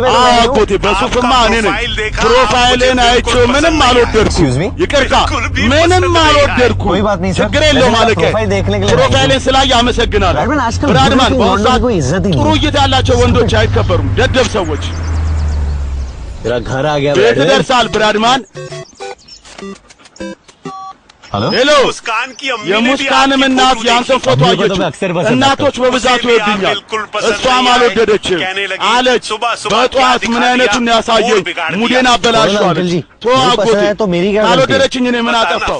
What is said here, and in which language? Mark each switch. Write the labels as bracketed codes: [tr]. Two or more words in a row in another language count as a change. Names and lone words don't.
[am] አጎቴ በሱፍማ እኔ ነኝ። ፕሮፋይሌን አይቼው ምንም አልወደድኩም። ይቅርታ ምንም አልወደድኩም። ችግር የለውም አለቀ። ፕሮፋይሌን ስላየ አመሰግናለሁ ብራድማን። በአሁኑ ሰዓት ጥሩ እይታ ያላቸው ወንዶች አይከበሩም፣ ደደብ ሰዎች። [hi] घर आ गया। [am] ቤት ደርሳል ብራድማን። ሄሎ የሙስካንም እናት የአንተን ፎቶ አየችው። እናቶች በብዛት ይወዱኛል፣ እሷም አልወደደችም አለች። በጠዋት ምን አይነቱን ያሳየኝ ሙዴን አበላሽዋለች። ተዋጎቴ ካልወደደችኝ እኔ ምን አጠፋው?